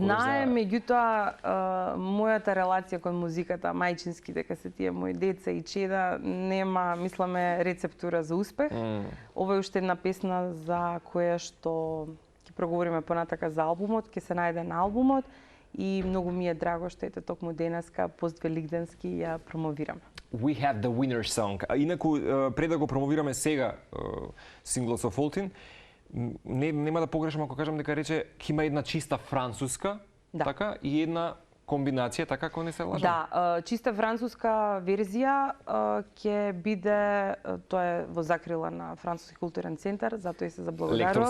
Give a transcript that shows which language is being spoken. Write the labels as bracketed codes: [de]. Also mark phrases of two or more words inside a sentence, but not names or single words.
[mk] Знае, меѓутоа мојата релација кон музиката, мајчински, дека се тие мои деца и чеда, нема, мисламе, рецептура за успех. Ова е уште една песна за која што ќе проговориме понатака за албумот, ќе се најде на албумот. И многу ми е драго што ете токму денеска поствелигденски ја промовираме. [en] We have the winner song. [mk] Инаку пред да го промовираме сега синглот со Фолтин, нема да погрешам ако кажам дека рече ќе има една чиста француска, така, и една комбинација, така ако не се лажам? Да, чиста француска верзија ќе биде, тоа е во закрила на Француски културен центар, затоа и се заблагодарувам.